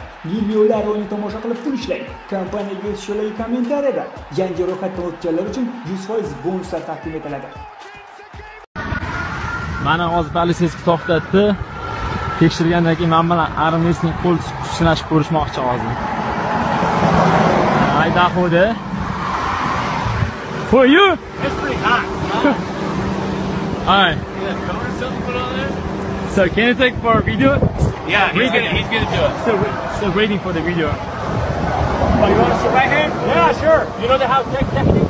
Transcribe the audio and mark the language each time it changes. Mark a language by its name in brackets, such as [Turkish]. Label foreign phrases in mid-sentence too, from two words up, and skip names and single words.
[Uzbek] Millionlar o'yini tomosha qilib pul ishlang. Kompaniyaga o'tish yo'lagi kommentariyada. Yangi ro'yxatdan o'tganlar uchun 100% bonuslar taqdim etiladi. Mana hozir politsiya to'xtatdi. Tekshirgandan keyin men bilan Armesning qo'l sinashib ko'rishmoqchi hozir. Ay daxode. [English] For you? It's pretty hot. Hi. So can you take for a video? Yeah, he's gonna do it. Still waiting for the video. Oh, you want to sit right here? Yeah, sure. You know how technique?